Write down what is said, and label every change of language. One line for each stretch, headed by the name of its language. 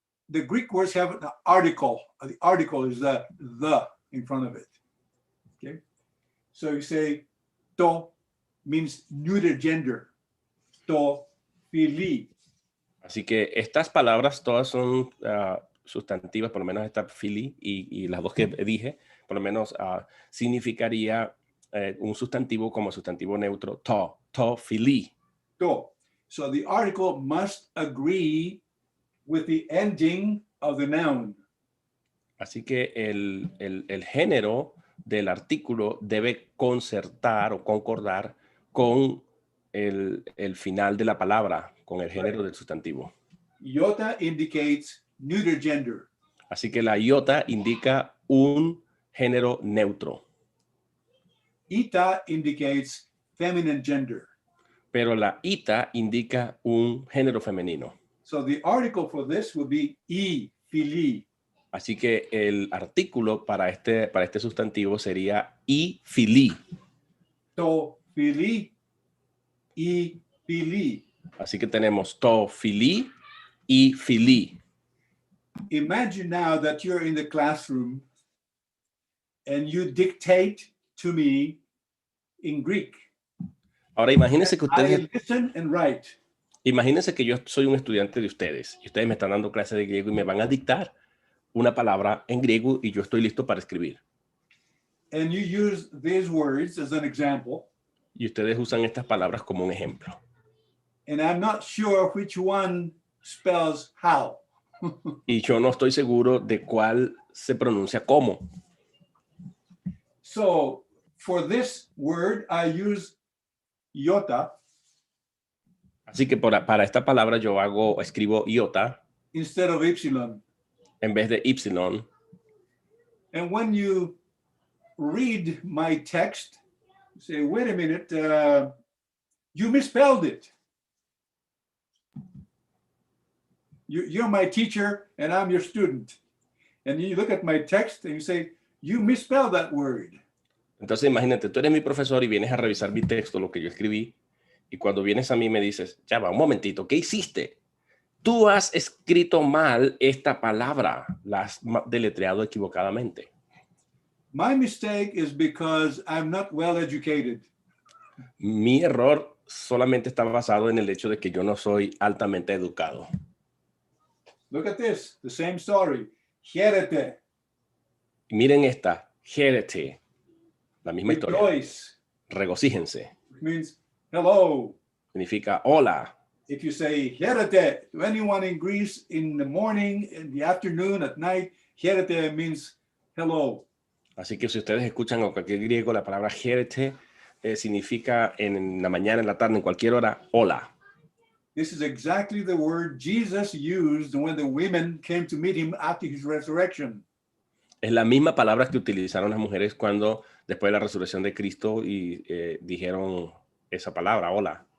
English: The Greek words have an article. The article is the in front of it. Okay. So you say to means neuter gender. To, phili.
Spanish: Así que estas palabras todas son sustantivas, por lo menos esta phili y las dos que dije, por lo menos significaría un sustantivo como sustantivo neutro, to, phili.
English: To. So the article must agree with the ending of the noun.
Spanish: Así que el género del artículo debe concertar o concordar con el final de la palabra, con el género del sustantivo.
English: Iota indicates neuter gender.
Spanish: Así que la iota indica un género neutro,
English: Eta indicates feminine gender.
Spanish: pero la ita indica un género femenino.
English: So the article for this would be e, phili.
Spanish: Así que el artículo para este sustantivo sería i phili.
English: To, phili, e, phili.
Spanish: Así que tenemos to, phili y phili.
English: Imagine now that you're in the classroom and you dictate to me in Greek.
Spanish: Ahora imagínense que
English: I listen and write.
Spanish: Imagínense que yo soy un estudiante de ustedes y ustedes me están dando clases de griego y me van a dictar una palabra en griego y yo estoy listo para escribir.
English: And you use these words as an example.
Spanish: Y ustedes usan estas palabras como un ejemplo.
English: And I'm not sure which one spells how.
Spanish: Y yo no estoy seguro de cuál se pronuncia cómo.
English: So for this word, I use iota
Spanish: Así que para esta palabra yo escribo iota
English: instead of epsilon.
Spanish: en vez de epsilon.
English: And when you read my text, you say, wait a minute, you misspelled it. You're my teacher and I'm your student. And you look at my text and you say, you misspelled that word.
Spanish: Entonces imagínate, tú eres mi profesor y vienes a revisar mi texto, lo que yo escribí, y cuando vienes a mí me dices, ya va, un momentito, ¿qué hiciste? Tú has escrito mal esta palabra, la has deletreado equivocadamente.
English: My mistake is because I'm not well educated.
Spanish: Mi error solamente está basado en el hecho de que yo no soy altamente educado.
English: Look at this, the same story. Hierete,
Spanish: Miren esta, hierete, la misma historia.
English: rejoice,
Spanish: Regocíjense,
English: which means hello.
Spanish: significa hola.
English: If you say hierete to anyone in Greece in the morning, in the afternoon, at night, hierete means hello.
Spanish: Así que si ustedes escuchan a cualquier griego, la palabra hierete significa en la mañana, en la tarde, en cualquier hora, hola.
English: This is exactly the word Jesus used when the women came to meet him after his resurrection.
Spanish: Es la misma palabra que utilizaron las mujeres cuando, después de la resurrección de Cristo, y dijeron esa palabra, hola.